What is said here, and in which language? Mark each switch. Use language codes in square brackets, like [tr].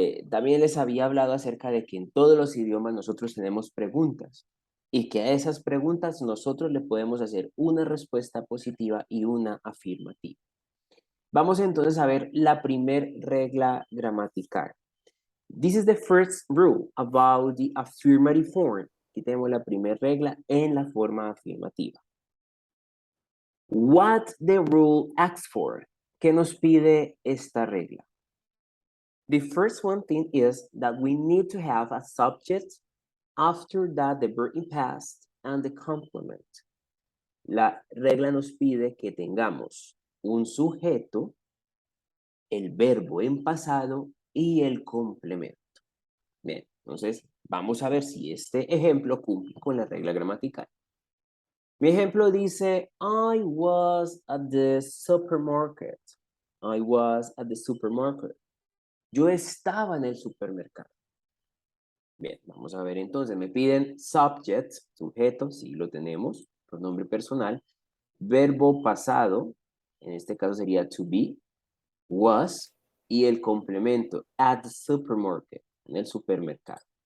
[es] También les había hablado acerca de que en todos los idiomas nosotros tenemos preguntas y que a esas preguntas nosotros le podemos hacer una respuesta positiva y una afirmativa. Vamos entonces a ver la primer regla gramatical. [en] This is the first rule about the affirmative form. [es] Aquí tenemos la primera regla en la forma afirmativa. [en] What the rule asks for. [es] ¿Qué nos pide esta regla? [en] The first one thing is that we need to have a subject, after that the verb in past and the complement. [es] La regla nos pide que tengamos un sujeto, el verbo en pasado y el complemento. Bien, entonces vamos a ver si este ejemplo cumple con la regla gramatical. Mi ejemplo dice, [en] I was at the supermarket. I was at the supermarket. [es] Yo estaba en el supermercado. Bien, vamos a ver entonces. Me piden subject, sujeto, sí lo tenemos, pronombre personal. Verbo pasado, en este caso sería to be, was, y el complemento, [en] at the supermarket, [es] en el supermercado.